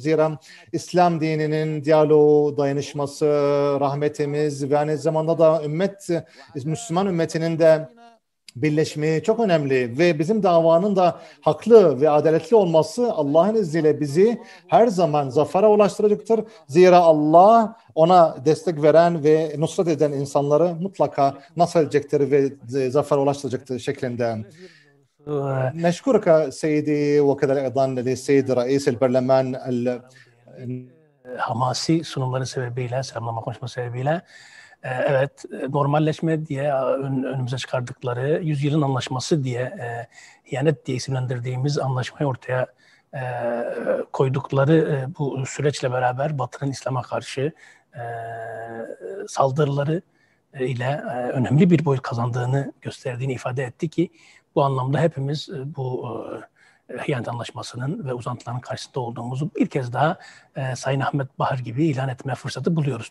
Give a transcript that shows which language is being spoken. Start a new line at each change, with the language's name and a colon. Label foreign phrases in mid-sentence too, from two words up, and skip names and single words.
Turkish: Zira İslam dininin diyaloğu, dayanışması, rahmetimiz ve aynı zamanda da Müslüman ümmetinin de birleşmeyi çok önemli ve bizim davanın da haklı ve adaletli olması Allah'ın izniyle bizi her zaman zafere ulaştıracaktır. Zira Allah ona destek veren ve nusret eden insanları mutlaka nasıl edecektir ve zafere ulaştıracaktır şeklinde.
Arabic: نشكرك سيدي وكذلك أيضا للسيد رئيس البرلمان
Turkish: Hamasi sunumları sebebiyle, selamlama konuşması sebebiyle evet, normalleşme diye önümüze çıkardıkları, yüzyılın anlaşması diye, ihanet diye isimlendirdiğimiz anlaşmayı ortaya koydukları bu süreçle beraber Batı'nın İslam'a karşı saldırıları ile önemli bir boyut kazandığını gösterdiğini ifade etti ki bu anlamda hepimiz bu ihanet anlaşmasının ve uzantıların karşısında olduğumuzu bir kez daha Sayın Ahmet Bahar gibi ilan etme fırsatı buluyoruz.